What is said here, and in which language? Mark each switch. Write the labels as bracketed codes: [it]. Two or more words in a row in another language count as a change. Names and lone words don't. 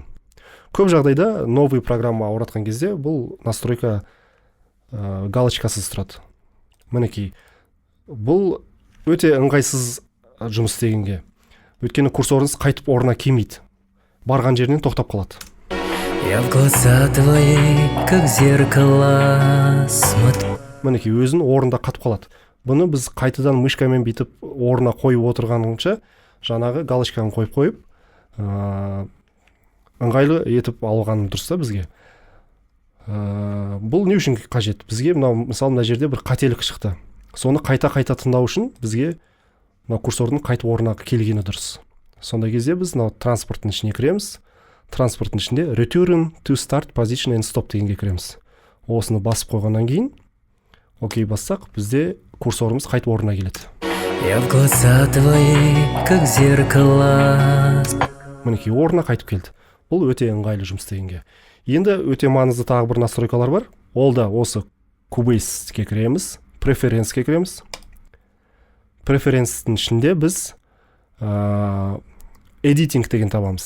[kk] Көп жағдайда [ru] новый программа [kk] ауратқан кезде бұл настройка галочкасыз тұрады. Мінекей, бұл өте ыңғайсыз жұмыс істегенге. Өйткені курсорыңыз қайтып орнына келмейді. Барған жерінен тоқтап қалады. [ru] Я в глаза твои, как зеркало, смотрю. [kk] Мінекей, өзін орында қатып қалады. Бұны біз қайтадан мышкамен бүйтіп орнына қойып отырғаныңша жаңағы галочканы қойып ыңғайлы етіп алған дұрыс та бізге. Бұл не үшін қажет? Бізге мысалы мына жерде бір қателік шықты. Соны қайта тыңдау үшін бізге курсордың қайтып орнына келгені дұрыс. Сондай кезде біз транспорттың ішіне кіреміз. Транспорттың ішінде [en] return to start position and stop [kk] дегенге кіреміз. Осыны басып қойғаннан кейін окей бассақ, бізде курсорымыз қайтып орнына келеді. [ru] Я в глаза твои, как зеркало. [kk] Мінекей, орнына қайтып келді. Бұл өте ыңғайлы жұмыс істегенге. Енді өте маңызды тағы бір настройкалар бар. Ол да осы Cubase-ке кіреміз, Preference-ке кіреміз. Preference-тің ішінде біз Editing деген табамыз.